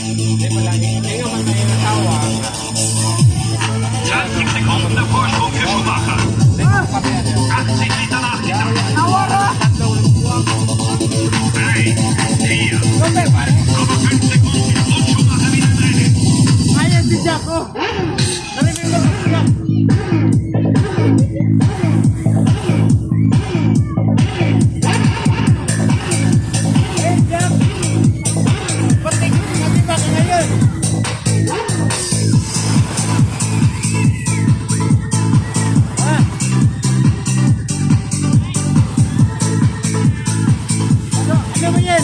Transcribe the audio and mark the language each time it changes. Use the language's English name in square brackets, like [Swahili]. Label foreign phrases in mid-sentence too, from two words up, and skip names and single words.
[German] 20 Sekunden der Vorsprung für Schumacher. 80 Liter Nachmittag. 3, 4, 5 Sekunden und Schumacher wieder drin. [Filipino] Ayan si Jack, oh. Narinig mo si Jack. [English] Hey Jack. [Filipino] Patigil natin ba ngayon? Ano ba yan?